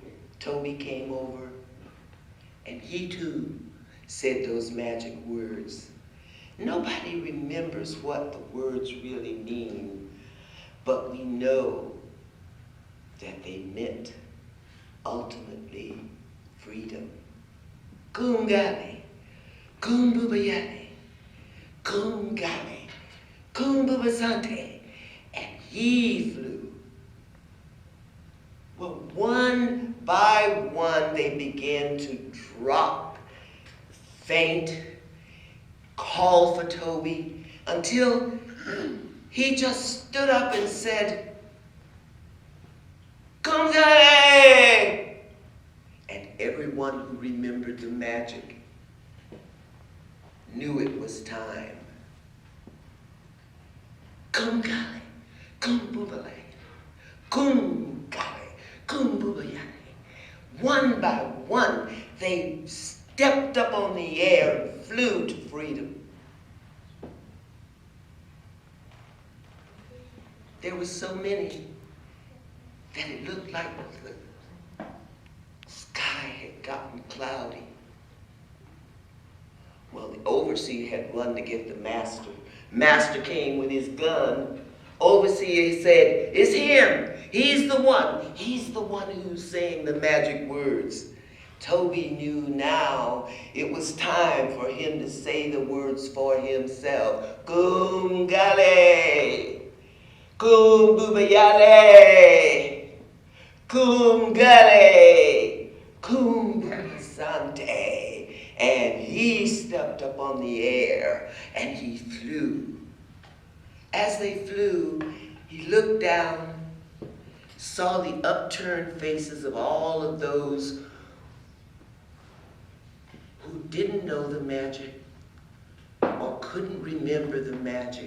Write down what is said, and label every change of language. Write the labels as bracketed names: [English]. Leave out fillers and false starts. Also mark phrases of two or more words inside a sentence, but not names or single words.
[English] Toby came over, and he too said those magic words. Nobody remembers what the words really mean, but we know that they meant ultimately freedom. Kumgale, kumbubayale, kumgale, kumbubasante, and he flew. Well, one by one they began to drop, faint, call for Toby, until he just stood up and said, "Kumgale!" And everyone who remembered the magic knew it was time. Kum gale, kum boobale, kum gale, kum boobayale. One by one, they stepped up on the air and flew to freedom. There were so many that it looked like the sky had gotten cloudy. Well, the overseer had run to get the master. Master came with his gun. Overseer said, "It's him. He's the one. He's the one who's saying the magic words." Toby knew now it was time for him to say the words for himself. Kum gale, kum boobayale, kum gale, kum boobasante. And he stepped up on the air and he flew. As they flew, he looked down, saw the upturned faces of all of those who didn't know the magic or couldn't remember the magic.